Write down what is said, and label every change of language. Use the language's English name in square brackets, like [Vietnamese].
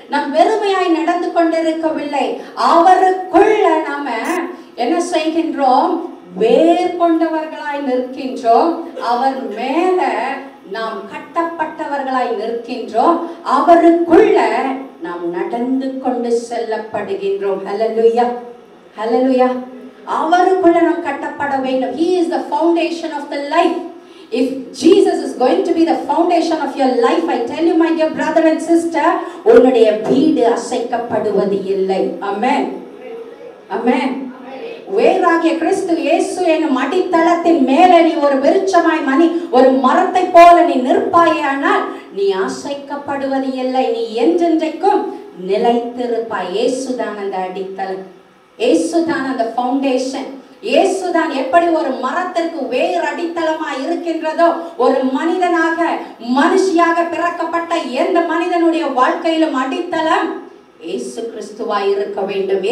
[Tamil] நாம் வெறுமையாய் நடந்து கொண்டிருக்கவில்லை. அவருக்குள்ள நாம என்ன செய்கின்றோம்? வேர் கொண்டவர்களாய் நிற்கின்றோம். அவர் மேல நாம் கட்டப்பட்டவர்களாய் நிற்கின்றோம். அவருக்குள்ள நாம் நடந்து கொண்டு செல்லப்படுகின்றோம். ஹல்லேலூயா, ஹல்லேலூயா. அவருக்குள்ள நாம் கட்டப்பட வேண்டும். [English] He is the foundation of the life. If Jesus is going to be the foundation of your life, I tell you, my dear brother and sister, [Tamil] உன்னுடைய வீடு அசைக்கப்படுவது இல்லை. ஆமென், ஆமென். வேறாகிய கிறிஸ்து இயேசு என்னும் அடித்தளத்தின் மேலே நீ ஒரு விருட்சமாய் ஒரு மரத்தை போல நீ நிற்பாயானால் நீ அசைக்கப்படுவது இல்லை. நீ என்றென்றைக்கும் நிலைத்திருப்பாய். இயேசுதான் அந்த அடித்தளம். இயேசுதான் அந்த ஃபவுண்டேஷன். இயேசுதான் எப்படி ஒரு மரத்திற்கு வேர் அடித்தளமா இருக்கின்றதோ, ஒரு மனிதனாக மனுஷியாக பிறக்கப்பட்ட எந்த மனிதனுடைய வாழ்க்கையிலும் அடித்தளம் இயேசு கிறிஸ்துவாய் இருக்க வேண்டும்.